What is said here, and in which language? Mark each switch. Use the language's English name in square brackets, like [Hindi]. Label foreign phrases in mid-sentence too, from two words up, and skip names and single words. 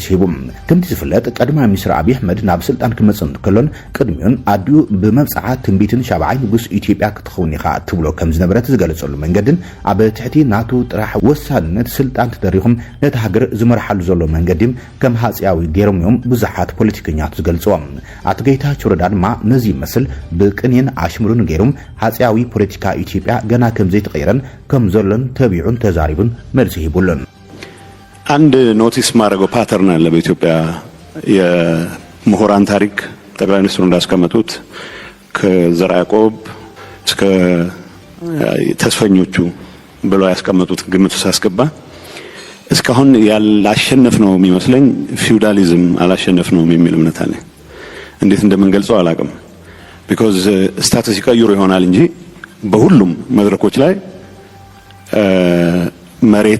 [Tigrinya] ሂቦም ከምቲ ዝፍለጥ ቀዳማይ ሚኒስትር አብይ አሕመድ ናብ ስልጣን ክመጽእ ከሎን ቅድሚውን አድዩ በመብጻዓት ትንቢትን ሻብዓይ ንጉስ ኢትዮጵያ ክትኸውን ኢኻ ትብሎ ከም ዝነበረ ዝገልጸሉ መንገድን ኣብ ትሕቲ ናቱ ጥራሕ ወሳንነት ስልጣን ተደሪኹም ነቲ ሃገር ዝመርሓሉ ዘሎ መንገዲ ከም ሀጻዊ ገይሮም ብዙሓት ፖለቲከኛት ዝገልጸዎም አቶ ጌታቸው ረዳ ድማ ነዚ መስል ብቅኔን አሽሙሩን ገይሮም ሀጻዊ ፖለቲካ ኢትዮጵያ ገና ከም ዘይተቀየረን ከም ዘሎን ተቢዑን ተዛሪቡን መልስ ይብሉን [Amharic] አንድ ኖቲስ ማድረገው ፓተርን አለ በኢትዮጵያ የምሁራን ታሪክ ጠቅላይ ሚኒስትሩ እንዳስቀመጡት ከዘርዓ ያዕቆብ እስከ ተስፈኞቹ ብለው ያስቀመጡት ግምት ሳስገባ እስካሁን ያላሸነፍ ነው የሚመስለኝ ፊውዳሊዝም አላሸነፍ ነው የሚል እምነት አለ እንዴት እንደምንገልጸው አላቅም because ስታተስ ይቀይሩ ይሆናል እንጂ በሁሉም መድረኮች ላይ መሬት